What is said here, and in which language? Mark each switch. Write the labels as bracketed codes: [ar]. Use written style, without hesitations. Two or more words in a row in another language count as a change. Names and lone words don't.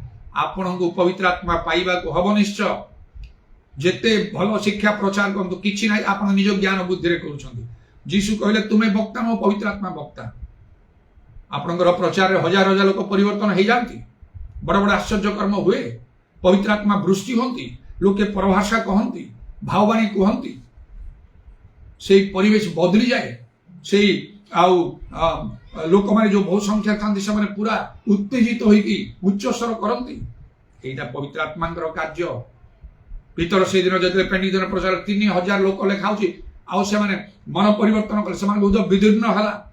[or] ଆପଣଙ୍କୁ ପବିତ୍ର ଆତ୍ମା ପାଇବାକୁ ହବ ନିଶ୍ଚୟ। ଯେତେ ଭଲ ଶିକ୍ଷା ପ୍ରଚାର କରନ୍ତୁ କିଛି ନାହିଁ, ଆପଣ ନିଜ ଜ୍ଞାନ ବୁଦ୍ଧିରେ କରୁଛନ୍ତି। ଯୀଶୁ କହିଲେ ତୁମେ ବକ୍ତା ନୁହଁ, ପବିତ୍ର ଆତ୍ମା ବକ୍ତା। ଆପଣଙ୍କର ପ୍ରଚାରରେ ହଜାର ହଜାର ଲୋକ ପରିବର୍ତ୍ତନ ହେଇଯାଆନ୍ତି, ବଡ ବଡ ଆଶ୍ଚର୍ଯ୍ୟ କର୍ମ ହୁଏ, ପବିତ୍ର ଆତ୍ମା ବୃଷ୍ଟି ହୁଅନ୍ତି, ଲୋକେ ପରଭାଷା କହନ୍ତି, ଭାବବାଣୀ କୁହନ୍ତି, ସେଇ ପରିବେଶ ବଦଳି ଯାଏ। সেই ଲୋକମାନେ ଯୋଉ ବହୁ ସଂଖ୍ୟା ଥାନ୍ତି ସେମାନେ ପୁରା ଉତ୍ତେଜିତ ହୋଇକି ଉଚ୍ଚସ୍ୱର କରନ୍ତି। ଏଇଟା ପବିତ୍ର ଆତ୍ମାଙ୍କର କାର୍ଯ୍ୟ। ପିତର ସେଇଦିନ ଯେତେବେଳେ ପେଣ୍ଟିଦିନ ପ୍ରଚାର 3000 ଲୋକ ଲେଖାଉଛି, ଆଉ ସେମାନେ ମନ ପରିବର୍ତ୍ତନ କଲେ, ସେମାନଙ୍କ ହୃଦୟ ବିଦୀର୍ଣ୍ଣ ହେଲା।